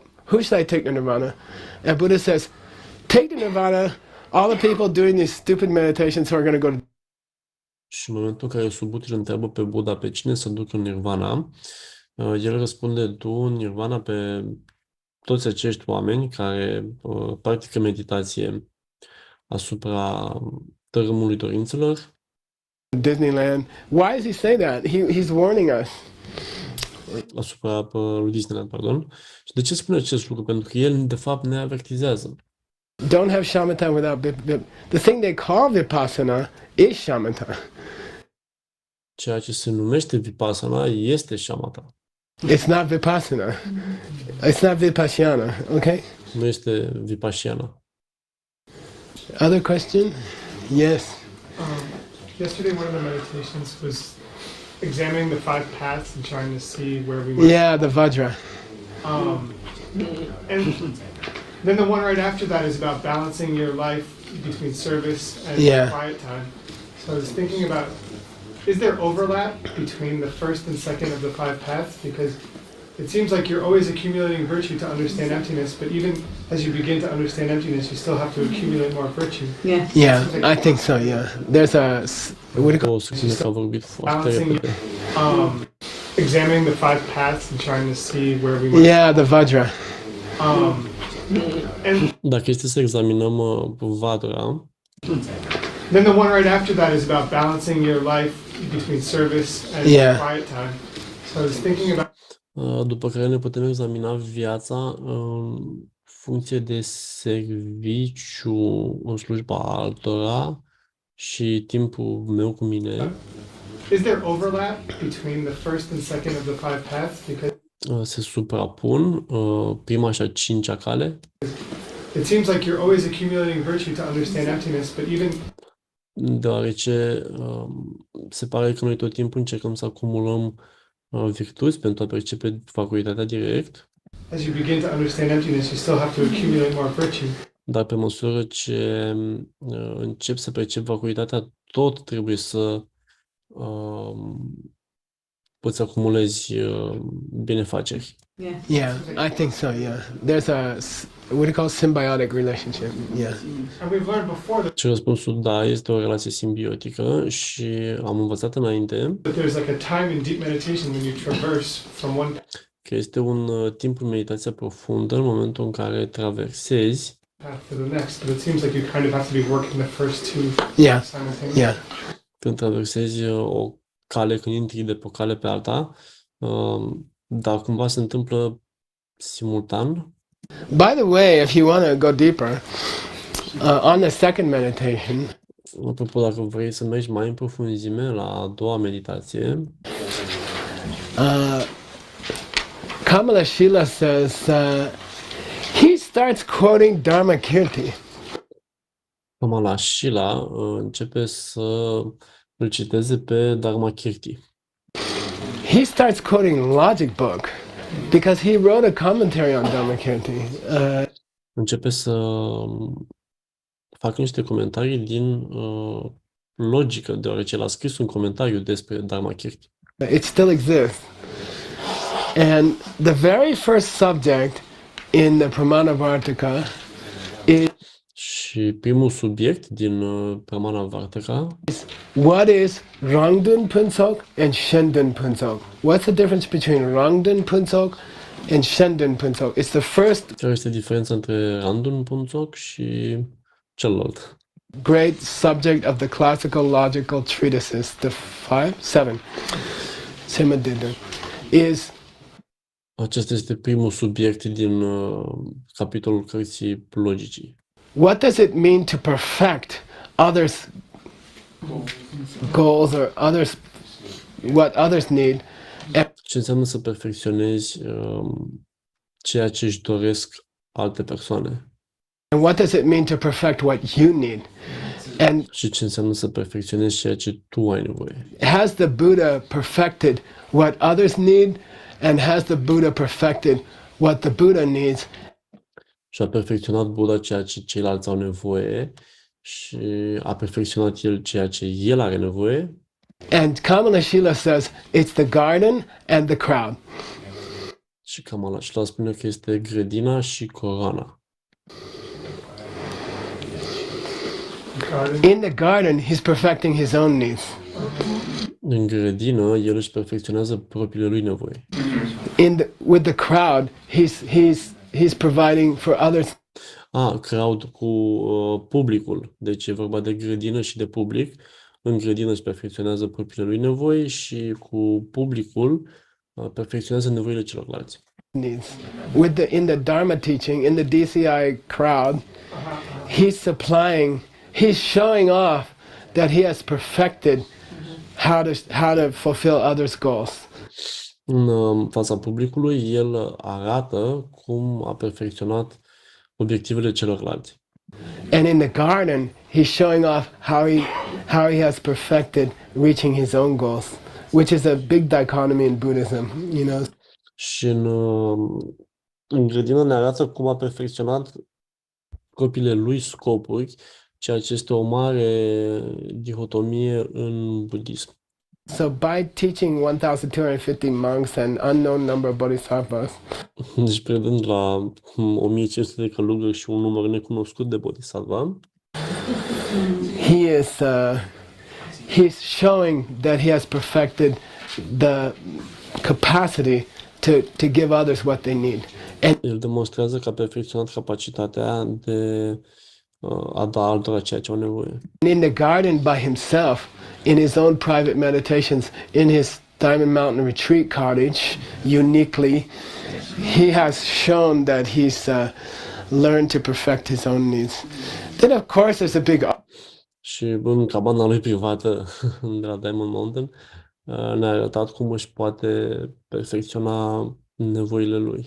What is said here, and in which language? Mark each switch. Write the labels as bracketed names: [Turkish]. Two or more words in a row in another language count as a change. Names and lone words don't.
[English] Who should I take to nirvana? And Buddha says, take to nirvana all the people doing these stupid meditations who are going to go to... [Romanian] Și în momentul în care Subhuti îl întreabă pe Buddha pe cine să ducă în nirvana, el răspunde, du în nirvana pe toți acești oameni care practică meditație asupra tărâmului dorințelor. [English] Disneyland. Why does he say that? He's warning us. [Romanian] Asupra lui Disneyland, pardon. Și de ce spune acest lucru? Pentru că el, de fapt, ne avertizează. [English] Don't have shamatha without the thing they call vipassana is shamatha. [Romanian] Ceea ce se numește vipassana este shamatha. [English] It's not vipassana. It's not vipassana, okay? [Romanian] Nu este vipassana. [English] Other question? Yes. Yesterday, one of the meditations was examining the 5 paths and trying to see where we might. Yeah, the Vajra. And then the one right after that is about balancing your life between service and Yeah. quiet time. So I was thinking about, is there overlap between the first and second of the five paths? Because it seems like you're always accumulating virtue to understand emptiness, but even as you begin to understand emptiness, you still have to accumulate more virtue. Yeah, I think so, yeah. There's a, what do you call [Romanian] O secundă că a vorbit foarte [English] Balancing, [Romanian] repede. [English] examining the five paths and trying to see where we might. Yeah, the Vajra. And [Romanian] Dacă este să examinăm Vadra, [English] then the one right after that is about balancing your life between service and Yeah. quiet time. So I was thinking about [Romanian] după care ne putem examina viața în funcție de serviciu în slujba altora și timpul meu cu mine. [English] is there overlap between the first and second of the five paths? Because [Romanian] Se suprapun prima și a cincea cale, [English] it seems like you're always accumulating virtue to understand emptiness, but even [Romanian] deoarece se pare că noi tot timpul încercăm să acumulăm virtuți pentru a percepe vacuitatea direct, [English] as you begin to understand emptiness, you still have to accumulate more virtue. [Romanian] dar pe măsură ce încep să percep vacuitatea, tot trebuie să poți acumulezi binefaceri. [English] Yeah, I think so, yeah. There's a, what do you call symbiotic relationship, yeah. And we've learned before that [Romanian] Și răspunsul da, este o relație simbiotică și am învățat înainte [English] there's like a time in deep meditation when you traverse from one [Romanian] că este un timp în meditația profundă în momentul în care traversezi, [English] path to the next, but it seems like you kind of have to be working the first two Yeah, simultaneously. yeah. [Romanian] când traversezi o cale, când intri de pe o cale pe alta, dar cumva se întâmplă simultan. [English] By the way, if you want to go deeper, on the second meditation, [Romanian] Apropo, dacă vrei să mergi mai în profunzime la a doua meditație, [English] Kamalashila says, he starts quoting Dharma Kirti. [Romanian] Kamalashila începe să îl citeze pe Dharmakirti. [English] He starts quoting logic book because he wrote a commentary on Dharma Kirti. [Romanian] Începe să facă niște comentarii din logică, deoarece el a scris un comentariu despre Dharmakirti. [English] It still exists. And the very first subject in the Pramanavartika is [Romanian] Și primul subiect din Pramana Vartaka, [English] what is Rangdun Punsok and Shendun Punsok? What's the difference between Rangdun Punsok and Shendun Punsok? It's the first [Romanian] care este diferența între Randun Punțoc și celălalt. [English] great subject of the classical logical treatises, the seven, Simadidun, is [Romanian] Acesta este primul subiect din capitolul cărții logicii. [English] what does it mean to perfect others' goals or others, what others need, [Romanian] Ce înseamnă să perfecționezi ceea ce își doresc alte persoane [English] and what does it mean to perfect what you need? And [Romanian] și ce înseamnă să perfecționezi ceea ce tu ai nevoie. [English] has the Buddha perfected what others need, and has the Buddha perfected what the Buddha needs? [Romanian] Și a perfecționat Buddha ceea ce ceilalți au nevoie și a perfecționat el ceea ce el are nevoie. [English] And Kamalashila says it's the garden and the crowd. [Romanian] Și Kamalashila spune că este grădina și coroana. [English] In the garden, he's perfecting his own needs. [Romanian] În grădină, el își perfecționează propriile lui nevoi. [English] With the crowd, he's providing for others. [Romanian] Crowd cu publicul. Deci e vorba de grădină și de public. În grădină își perfecționează propriile lui nevoi și cu publicul perfecționează nevoile celorlalți. [English] Needs. In the Dharma teaching, in the DCI crowd, he's showing off that he has perfected how to fulfill others' goals. [Romanian] În fața publicului, el arată cum a perfecționat obiectivele celorlalți. [English] And in the garden, he's showing off how he has perfected reaching his own goals, which is a big dichotomy in Buddhism, you know. [Romanian] Și în În grădină ne arată cum a perfecționat propriile lui scopuri, ceea ce este o mare dihotomie în budism. [English] So by teaching 1,250 monks and unknown number of bodhisattvas, [Romanian] Deci, predând la 1500 de călugări și un număr necunoscut de bodhisattva, [English] he's showing that he has perfected the capacity to give others what they need. And [Romanian] el demonstrează că a perfecționat capacitatea de a da altora ceea ce au nevoie. [English] in the garden by himself, in his own private meditations, in his Diamond Mountain retreat cottage, uniquely, he has shown that he's learned to perfect his own needs. Then, of course, there's a big [Romanian] Și în cabana lui privată de la Diamond Mountain ne-a arătat cum își poate perfecționa nevoile lui.